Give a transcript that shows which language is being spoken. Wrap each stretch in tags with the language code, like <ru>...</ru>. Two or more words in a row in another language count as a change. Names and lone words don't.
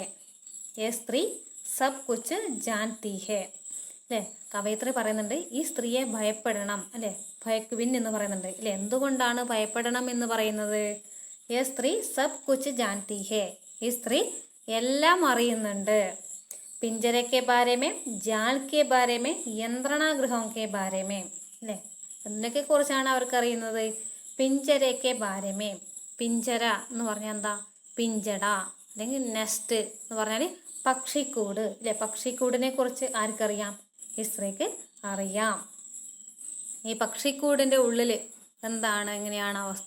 <hi>यह स्त्री सब कुछ जानती है.</hi> <ml>അല്ലേ, കവയിത്രി പറയുന്നുണ്ട് ഈ സ്ത്രീയെ ഭയപ്പെടണം, അല്ലേ, ഭയക്കുവിൻ എന്ന് പറയുന്നുണ്ട്. അല്ലേ, എന്തുകൊണ്ടാണ് ഭയപ്പെടണം എന്ന് പറയുന്നത്?</ml> <hi>यह स्त्री सब कुछ जानती है.</hi> <ml>ഈ സ്ത്രീ എല്ലാം അറിയുന്നുണ്ട്.</ml> <hi>पिंजरे के बारे में, जाल के बारे में, यंत्रणागृहों के बारे में.</hi> <ml>അല്ലേ, എന്തൊക്കെ കുറിച്ചാണ് അവർക്ക് അറിയുന്നത്?</ml> <hi>पिंजरे के बारे में.</hi> <ml>പിഞ്ചര എന്ന് പറഞ്ഞാൽ എന്താ? പിഞ്ചട അല്ലെങ്കിൽ നെസ്റ്റ് എന്ന് പറഞ്ഞാൽ പക്ഷിക്കൂട്. അല്ലെ, പക്ഷിക്കൂടിനെ കുറിച്ച് ആർക്കറിയാം? ഈ സ്ത്രീക്ക് അറിയാം. ഈ പക്ഷിക്കൂടിന്റെ ഉള്ളിൽ എന്താണ്, എങ്ങനെയാണ് അവസ്ഥ?</ml>